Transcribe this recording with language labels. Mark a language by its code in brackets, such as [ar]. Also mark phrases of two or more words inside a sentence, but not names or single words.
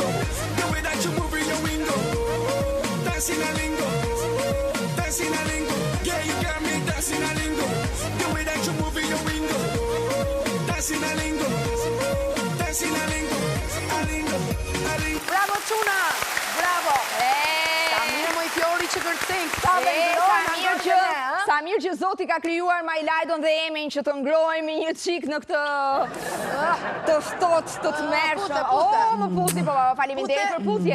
[en] The way that you move in your window, dancing a lingo, dancing a lingo. Girl, you got me dancing a lingo. The way that you move in your window, dancing a lingo, dancing a lingo, a lingo, a lingo. [sq] Bravo Çuna, bravo. Sa mirë më i fjori që kërcen Sa mirë që Zoti ka krijuar Majlajdon dhe Emin që të ngrohemi një çik në këtë të ftohtë, të tmerrshëm. Më puti, po faleminderit për putjet.